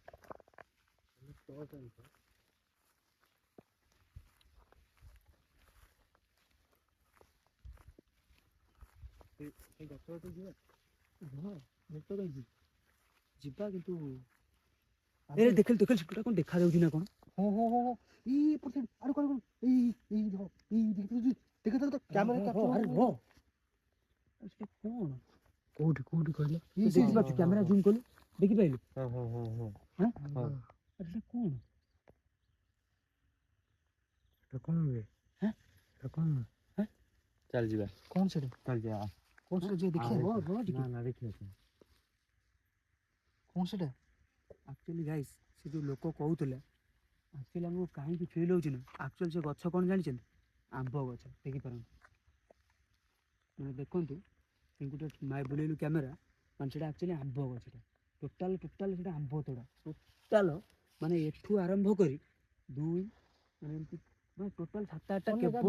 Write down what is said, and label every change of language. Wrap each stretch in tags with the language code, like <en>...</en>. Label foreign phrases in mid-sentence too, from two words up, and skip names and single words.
<or>ସେ ଗଛ କତିକି ଯିବା ହଁ ଗଛ କାହିଁକି ଯିବା କିନ୍ତୁ ଦେଖିଲି ସେଟା କ'ଣ ଦେଖାଯାଉଛି ନା କ'ଣ ହଁ ହଁ ହଁ ହଁ ଏଇ ପଟେ ଆରେ କଣ ଏଇ ଏଇ ଦେଖ ଏଇ ଦେଖ ତ କ୍ୟାମେରା ଆରେ କ୍ୟାପଚର ସେଟା କ'ଣ କୋଉଠି କୋଉଠି କହିଲ ତୁ ଦେଖିପାରୁଛୁ</or> <en>camera zoom</en> <or>କଲୁ ଦେଖିପାରିଲୁ ହଁ ହଁ ହଁ ହଁ ଆରେ ସେଟା କ'ଣ</or> <bn>এটা কোন বে হ্যাঁ এটা কোন</bn> <or>ଚାଲ ଯିବା</or> <bn>কোন সেটা</bn> <or>ଚାଲ ଯିବା</or> <bn>কোন সেটা যে দেখি</bn> <or>ନା ନା ଦେଖିବା</or> <bn>কোন সেটা</bn> <en>actually guys</en> <or>ସେ ଯେଉଁ ଲୋକ କହୁଥିଲେ ଆକ୍ଚୁଆଲି ଆମକୁ କାହିଁକି ଫିଲ୍ ହେଉଛି ନା ଆକ୍ଚୁଆଲି ସେ ଗଛ କ'ଣ ଜାଣିଛନ୍ତି ଆମ୍ବ ଗଛ ଦେଖିପାରନ୍ତି ମାନେ ଦେଖନ୍ତୁ ଗୋଟେ ବୁଲେଇଲୁ କ୍ୟାମେରା ମାନେ ସେଇଟା ଆକ୍ଚୁଆଲି ଆମ୍ବ ଗଛଟା ଟୋଟାଲ ସେଇଟା ଆମ୍ବ ତୋଡ଼ା ଟୋଟାଲ ମାନେ ଏଠୁ ଆରମ୍ଭ କରି ଦୁଇ ମାନେ ଏମିତି ମାନେ ଟୋଟାଲ 7-8ଟା କେବଳ</or>